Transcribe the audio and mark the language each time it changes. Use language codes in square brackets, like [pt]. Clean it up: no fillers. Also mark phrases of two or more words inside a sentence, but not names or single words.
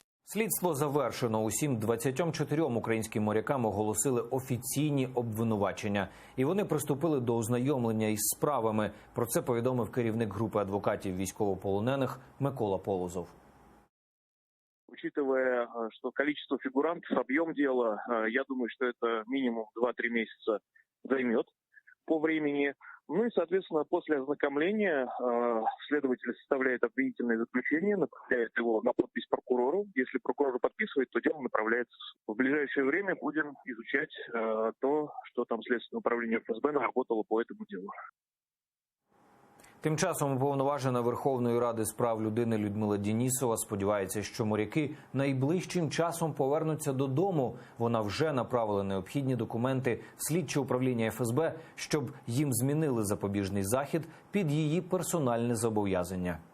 [uk] Слідство завершено. Усім 24 українським морякам оголосили офіційні обвинувачення. І вони приступили до ознайомлення із справами. Про це повідомив керівник групи адвокатів військовополонених Микола Полозов. [ru] Учитывая, что количество фигурантов, объем дела, я думаю, что это минимум 2-3 месяца займет по времени. Ну и, соответственно, после ознакомления следователь составляет обвинительное заключение, направляет его на подпись прокурору. Если прокурор подписывает, то дело направляется в суд. В ближайшее время будем изучать то, что там Следственное управление ФСБ наработало по этому делу. [uk] Тим часом уповноважена Верховної Ради з прав людини Людмила Денісова сподівається, що моряки найближчим часом повернуться додому. Вона вже направила необхідні документи в слідче управління ФСБ, щоб їм змінили запобіжний захід під її персональне зобов'язання.